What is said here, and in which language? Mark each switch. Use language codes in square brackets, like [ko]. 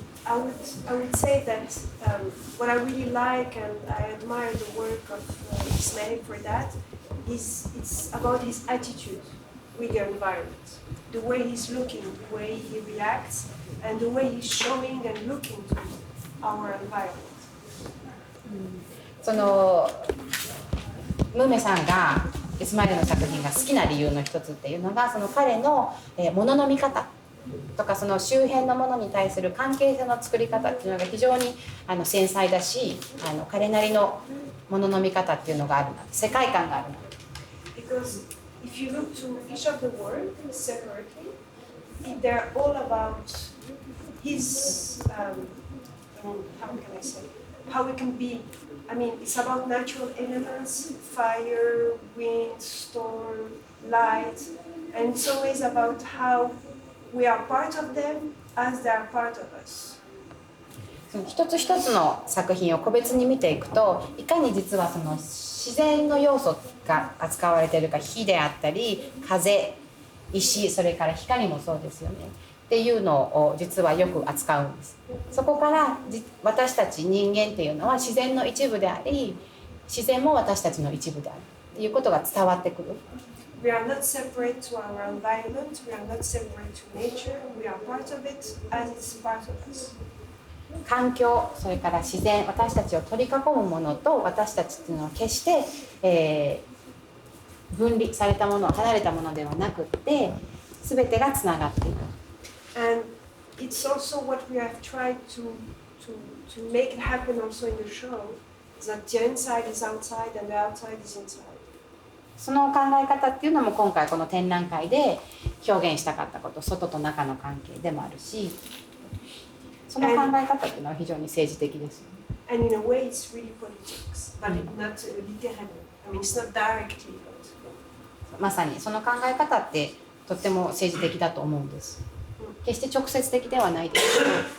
[en] I would say that what I really like and I admire the work of Ismail for that is it's about his attitude with the environment, the way he's looking, the way he reacts, and the way he's showing and looking to our environment. [ja] そのムメさんがイスマイルの作品が好きな理由の一つっていうのが、その彼の物の見方とか、その周辺のものに対する関係性の作り方っていうのが非常に繊細だし、彼なりのものの見方っていうのがあるな、世界観があるな。 [en] Because if you look to each of the work separately, they're all about his, how can I say, how we can be. I mean, it's about natural elements, fire, wind, storm, light, and it's always about how we are part of them as they are part of us. [ja] 一つ一つの作品を個別に見ていくと、いかに実はその自然の要素が扱われているか、火であったり風、石、それから光もそうですよねっていうのを実はよく扱うんです。そこから私たち人間っていうのは自然の一部であり、自然も私たちの一部であるっていうことが伝わってくる。 [en] We are not separate to our environment, we are not separate to nature, we are part of it as it's part of us. [ja] 環境、それから自然、私たちを取り囲むものと私たちっていうのは決して、分離されたもの、離れたものではなくって、全てがつながっている。 [en] And it's also what we have tried to make it happen also in the show, that the inside is outside and the outside is inside. [ja] その考え方っていうのも今回この展覧会で表現したかったこと、外と中の関係でもあるし、その考え方っていうのは非常に政治的です。 [en] And in a way it's really politics, but not literally. I mean, it's not directly, but... [ja] まさにその考え方ってとっても政治的だと思うんです。決して直接的ではないですけど。